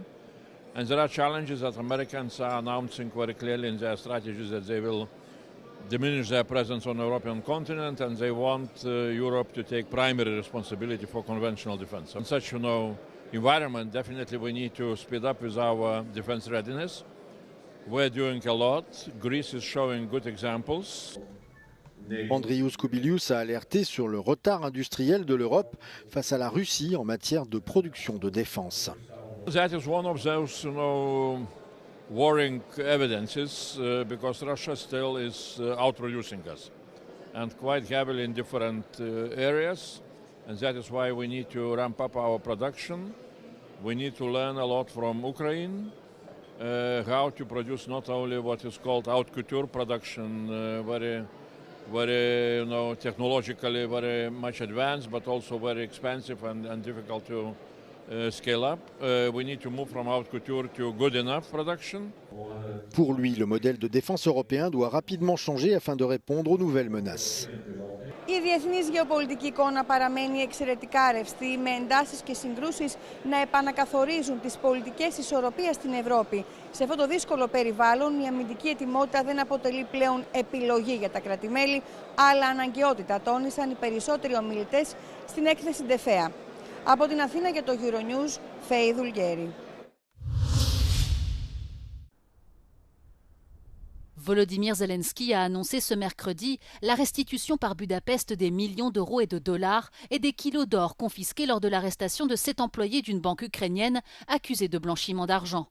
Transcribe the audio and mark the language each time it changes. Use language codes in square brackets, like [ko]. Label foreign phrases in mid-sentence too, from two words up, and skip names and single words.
[en] And there are challenges that Americans are announcing very clearly in their strategies that they will diminish their presence on the European continent and they want Europe to take primary responsibility for conventional defense. In such, environment, definitely we need to speed up with our defense readiness. We're doing a lot. Greece is showing good examples. [fr] Andrius Kubilius a alerté sur le retard industriel de l'Europe face à la Russie en matière de production de défense. [en] That is one of those, worrying evidences because Russia still is outproducing us and quite heavily in different areas. And that is why we need to ramp up our production. We need to learn a lot from Ukraine, how to produce not only what is called [fr] haute couture [en] production, very, technologically very much advanced, but also very expensive and difficult to scale up. We need to move from [fr] haute couture [en] to good enough production. [fr] Pour lui, le modèle de défense européen doit rapidement changer afin de répondre aux nouvelles menaces. [el] Η διεθνής γεωπολιτική εικόνα παραμένει εξαιρετικά ρευστή, με εντάσεις και συγκρούσεις να επανακαθορίζουν τις πολιτικές ισορροπίες στην Ευρώπη. Σε αυτό το δύσκολο περιβάλλον, η αμυντική ετοιμότητα δεν αποτελεί πλέον επιλογή για τα κράτη-μέλη, αλλά αναγκαιότητα, τόνισαν οι περισσότεροι ομιλητές στην έκθεση DEFEA. Από την Αθήνα για το Euronews, Φέη Δουλγέρη. [fr] Volodymyr Zelensky a annoncé ce mercredi la restitution par Budapest des millions d'euros et de dollars et des kilos d'or confisqués lors de l'arrestation de 7 employés d'une banque ukrainienne accusés de blanchiment d'argent.